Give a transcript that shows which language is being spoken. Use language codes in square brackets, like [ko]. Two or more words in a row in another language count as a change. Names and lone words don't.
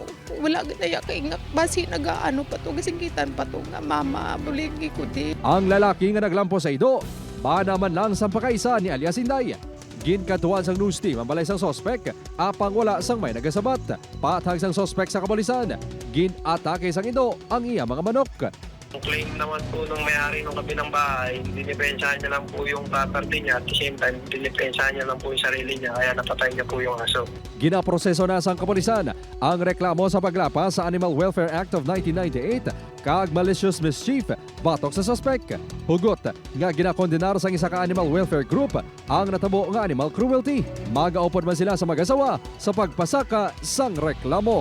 [hil] Wala ginaya kay nga basi nagaano pa to, gasinggitan pa to nga mama, buligi ko di. Ang lalaki nga naglampos sa ido, bana man lang sa pakaisa ni alias Inday. Ginkatuan sang news team ang balay sang sospek, apang wala sang may nagasabat. Patag sang sospek sa kapulisan, ginatake sang ido ang iya mga manok. [tl] Ang claim naman po ng may-ari ng kabilang bahay, dinipensahan niya lang po yung property niya [en] at the same time, [tl] dinipensahan niya lang po yung sarili niya kaya napatay niya po yung aso. [hil] Ginaproseso na sang kapulisan ang reklamo sa paglapas sa Animal Welfare Act of 1998 kag [en] malicious mischief [hil] batok sa suspect. Hugot nga ginakondenar sang isa ka [en] animal welfare group [hil] ang natabo nga [en] animal cruelty. [hil] Magaupod man sila sa mag-asawa sa pagpasaka sang reklamo.